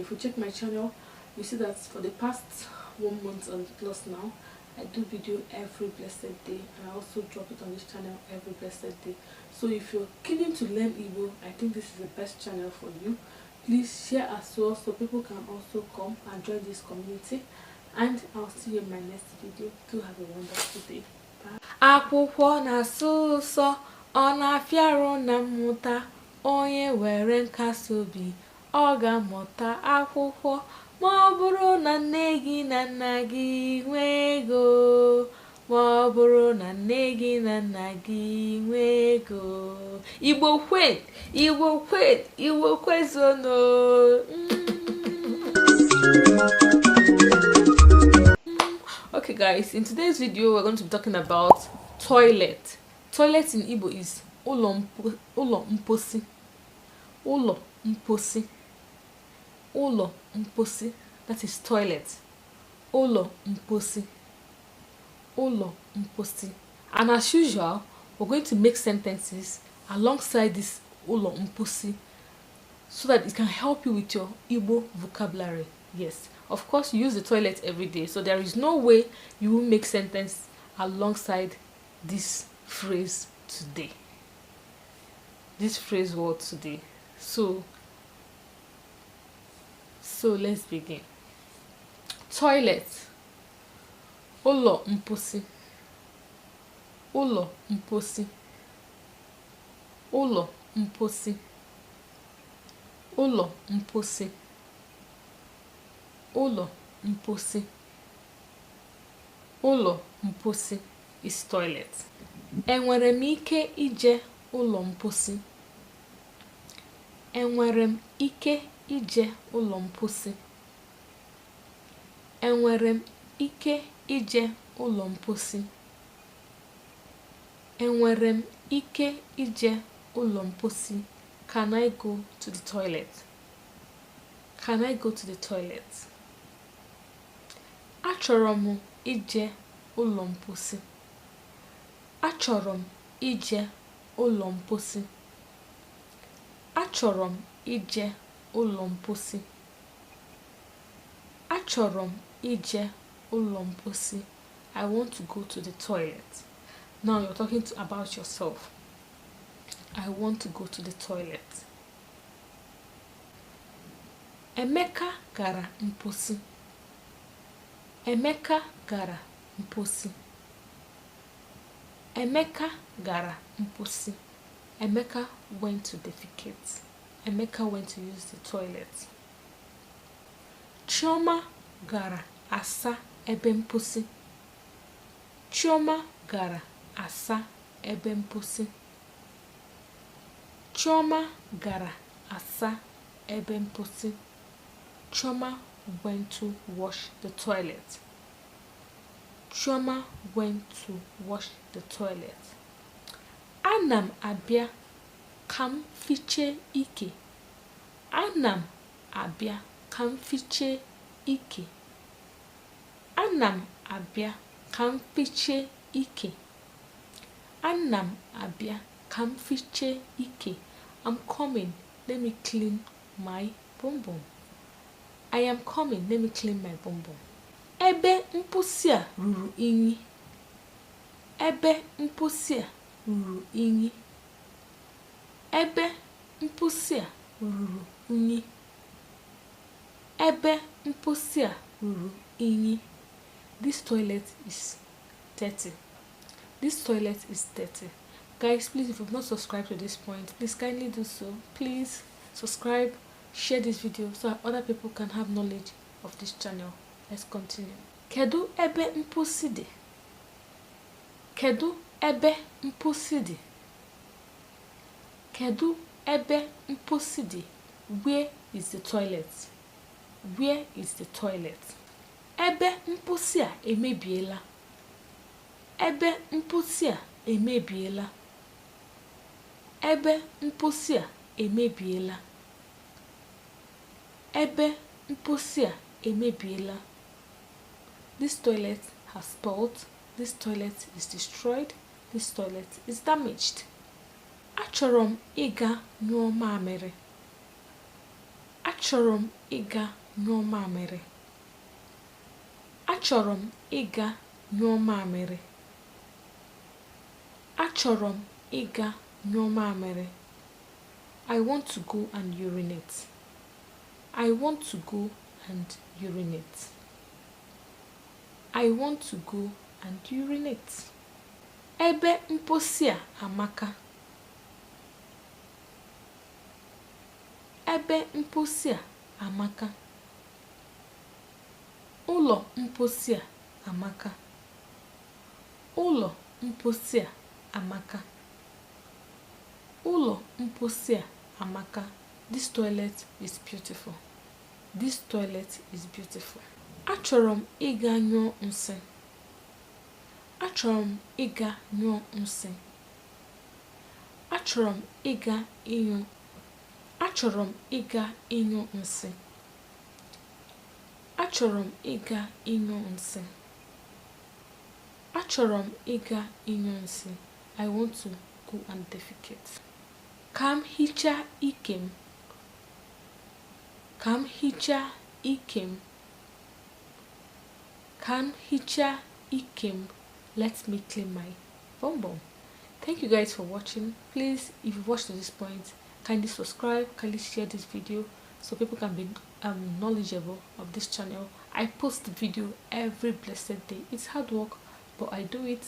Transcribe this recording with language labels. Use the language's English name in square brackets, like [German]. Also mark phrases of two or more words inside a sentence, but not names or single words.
[English] If you check my channel, you see that for the past 1 month and plus now, I do video every blessed day, and I also drop it on this channel every blessed day. So if you're keen to learn Igbo, I think this is the best channel for you. Please share as well so people can also come and join this community. And I'll see you in my next video. Do have a wonderful day. Bye. [Igbo] Akwụkwọ na-asụ ụsọ, ọ na-afịarụ na mmụta. Onye were nkasi obi, ọ ga-amụta akwụkwọ. Ma ọ bụrụ na nne gị na nna gị nwee ego, ma ọ bụrụ na nne gị na nna gị nwee ego. Igbo kwen, Igbo kwen, Igbo kwezono. [English] Okay guys, in today's video we're going to be talking about toilet. Toilet in Igbo is [Igbo] ụlọ mposi. Ụlọ mposi. Ụlọ mposi. [English] That is toilet. [Igbo] Ụlọ mposi. Ụlọ mposi. [English] And as usual, we're going to make sentences alongside this [Igbo] ụlọ mposi [English] so that it can help you with your Igbo vocabulary. Yes, of course you use the toilet every day, so there is no way you will make sentence alongside this phrase today. This phrase word today. So let's begin. Toilet. [Igbo] Ụlọ mposi. Ụlọ mposi. Ụlọ mposi. Ụlọ mposi. Ụlọ mposi. Ụlọ mposi [English] is toilet. [Igbo] Enwere m ike ije ụlọ mposi? Enwere m ike ije ụlọ mposi? Enwere m ike ije ụlọ mposi? Enwere m ike ije ụlọ mposi? [English] Can I go to the toilet? Can I go to the toilet? [Igbo] Achọrọ m ije ụlọ mposi. Achọrọ m ije ụlọ mposi. Achọrọ m ije ụlọ mposi. Achọrọ m ije ụlọ mposi. [English] I want to go to the toilet. Now you're talking about yourself. I want to go to the toilet. [Igbo] Emeka gara mposi. Emeka gara mposi. Emeka gara mposi. [English] Emeka went to defecate. Emeka went to use the toilet. [Igbo] Chioma gara asa ebe mposi. Chioma gara asa ebe mposi. Chioma gara asa ebe mposi. [English] Chioma went to wash the toilet. Chioma went to wash the toilet. [Igbo] Ana m abịa ka m fiche ike. Ana m abịa ka m fiche ike. Ana m abịa ka m fiche ike. Ana m abịa ka m fiche ike. [English] I'm coming, let me clean my bum bum. I am coming, let me clean my bum bum. [Igbo] Ebe mposi a ruru unyi. Ebe mposi a ruru unyi. Ebe mposi a ruru unyi. Ebe mposi a ruru unyi. [English] This toilet is dirty. This toilet is dirty. Guys, please, if you've not subscribed to this point, please kindly do so. Please subscribe, share this video so that other people can have knowledge of this channel. Let's continue. [Igbo] Kedu ebe mposi dị? Kedu ebe mposi dị? Kedu ebe mposi dị? [English] Where is the toilet? Where is the toilet? [Igbo] Ebe mposi a emebiela. Ebe mposi a emebiela. Ebe mposi a emebiela. Ebe mposi a emebiela. [English] This toilet has spoiled. This toilet is destroyed. This toilet is damaged. [Igbo] Achọrọ m ịga nyụọ mamịrị. Achọrọ m ịga nyụọ mamịrị. Achọrọ m ịga nyụọ mamịrị. Achọrọ m ịga nyụọ mamịrị. [English] I want to go and urinate. I want to go and urinate. I want to go and urinate. [Igbo] Ebe mposi a amaka. Ebe mposi a amaka. Ụlọ mposi a amaka. Ụlọ mposi a amaka. Ụlọ mposi a amaka. [English] This toilet is beautiful. This toilet is beautiful. [Igbo] Achọrọ m ịga nyụọ nsị. Achọrọ m ịga nyụọ nsị. Achọrọ m ịga ịnyụ. Achọrọ m ịga ịnyụ nsị. Achọrọ m ịga ịnyụ nsị. Achọrọ m ịga ịnyụ nsị. [English] I want to go and defecate. [Igbo] Ka m hichaa ike m. Ka m hichaa ike m. Ka m hichaa ike m. [English] Let me clean my bum bum. Thank you guys for watching. Please, if you've watched to this point, kindly subscribe, kindly share this video so people can be knowledgeable of this channel. I post the video every blessed day. It's hard work, but I do it.